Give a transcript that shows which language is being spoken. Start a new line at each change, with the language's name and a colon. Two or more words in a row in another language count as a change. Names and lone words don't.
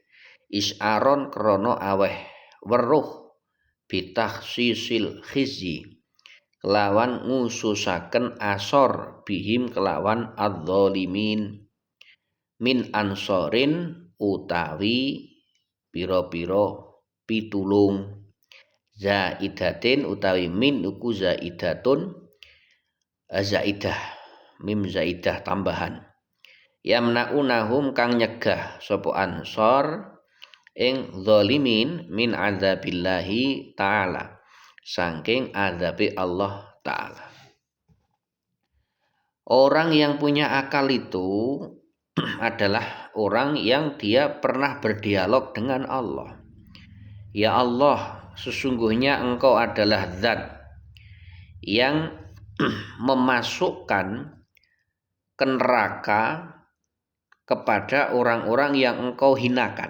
Javanese: Is'aron krana aweh weruh
Arabic: بتخصيص الخزي
Javanese: kelawan ngususaken asor bihim kelawan
Arabic: الظالمين من أنصار
Javanese: utawi pira-pira pitulung. Zaidatin utawi min uku zaidatun zaidah mim zaidah tambahan. Yamnaunahum kang nyegah sapa ansor ing zalimin
Arabic: من عذاب الله تعالى
Javanese: saking azabe Allah ta'ala.
Indonesian: Orang yang punya akal itu adalah orang yang dia pernah berdialog dengan Allah. Ya Allah, sesungguhnya Engkau adalah zat yang memasukkan ke neraka kepada orang-orang yang Engkau hinakan.